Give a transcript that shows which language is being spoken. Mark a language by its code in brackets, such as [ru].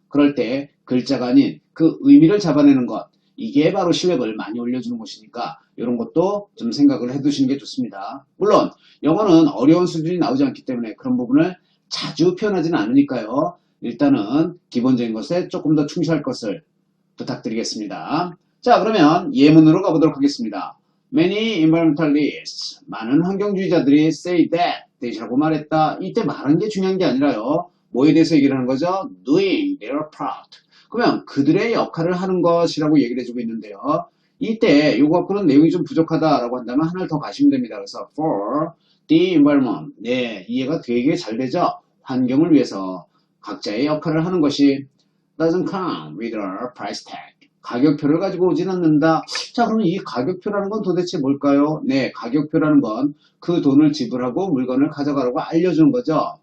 [ko] 그럴 때 글자가 아닌 그 의미를 잡아내는 것, 이게 바로 실력을 많이 올려주는 것이니까 이런 것도 좀 생각을 해두시는 게 좋습니다. 물론 영어는 어려운 수준이 나오지 않기 때문에 그런 부분을 자주 표현하지는 않으니까요. 일단은 기본적인 것에 조금 더 충실할 것을 부탁드리겠습니다. 자, 그러면 예문으로 가보도록 하겠습니다. [en] Many environmentalists, [ko] 많은 환경주의자들이 [en] say that, [ko] that이라고 말했다. 이때 말한 게 중요한 게 아니라요. 뭐에 대해서 얘기를 하는 거죠? [en] Doing their part. [ko] 그러면 그들의 역할을 하는 것이라고 얘기를 해주고 있는데요. 이때 이거 그런 내용이 좀 부족하다라고 한다면 하나를 더 가시면 됩니다. [en] 그래서 for the environment. [ko] 이해가 되게 잘 되죠? 환경을 위해서 각자의 역할을 하는 것이 [en] doesn't come with a price tag. [ko] 가격표를 가지고 오진 않는다. 자, 그럼 이 가격표라는 건 도대체 뭘까요? 가격표라는 건 그 돈을 지불하고 물건을 가져가라고 알려주는 거죠.